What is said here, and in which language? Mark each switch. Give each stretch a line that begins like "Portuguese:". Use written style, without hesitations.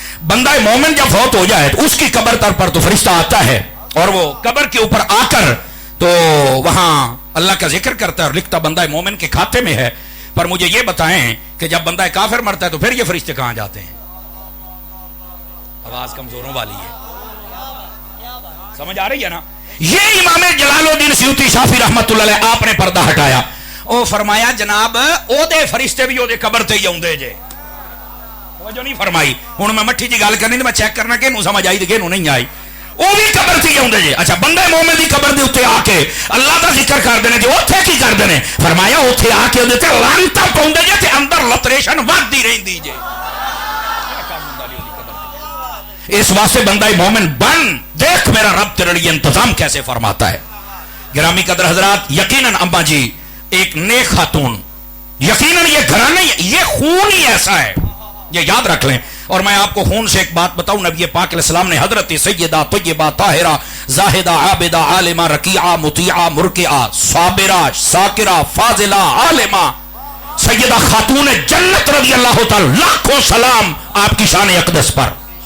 Urdu: بندہ مومن جب فوت ہو جائے تو اس کی قبر تر پر تو فرشتہ آتا ہے اور وہ قبر کے اوپر آ کر تو وہاں اللہ کا ذکر کرتا ہے اور لکھتا بندہ مومن کے کھاتے میں ہے. پر مجھے یہ بتائیں کہ جب بندہ کافر مرتا ہے تو پھر یہ فرشتے کہاں جاتے ہیں؟ آواز کمزوروں والی ہے, سمجھ آ رہی ہے نا؟ یہ امام جلال الدین سیوطی شافی رحمت اللہ علیہ آپ نے پردہ ہٹایا.
Punjabi: او فرمایا جناب او دے فرشتے بھی او دے قبر تے ہی اوندے جے.
Urdu: توجہ نہیں فرمائی.
Punjabi: ہن میں مٹھی جی گل کرنی تے میں چیک کرنا کہ نو سمجھ آئی تے کہ نو نہیں آئی. وہ بھی قبر تے ہی اوندے جے. اچھا بندہ مومن دی قبر دے اوتے آ کے اللہ دا ذکر کردے نے تے اوتھے کی کردے نے؟ فرمایا اوتھے آ کے اودے تے لعنتاں پاوندے جے تے اندر لتریشن ودی رہندی جے.
Urdu: اس واسطے بندہ مومن بن دیکھ میرا رب تیرے لیے انتظام کیسے فرماتا ہے. گرامی قدر حضرات, یقیناً اماں جی ایک نیک خاتون, یقیناً یہ گھرانے یہ خون ہی ایسا ہے, یہ یاد رکھ لیں. اور میں آپ کو خون سے ایک بات بتاؤں, نبی پاک علیہ السلام نے حضرت سیدہ طیبہ طاہرہ زاہدہ عابدہ عالمہ رکیعہ مطیعہ مرکعہ صابرہ ساکرہ فاضلہ عالمہ سیدہ خاتون جنت رضی اللہ تعالی لاکھوں سلام آپ کی شان اقدس پر.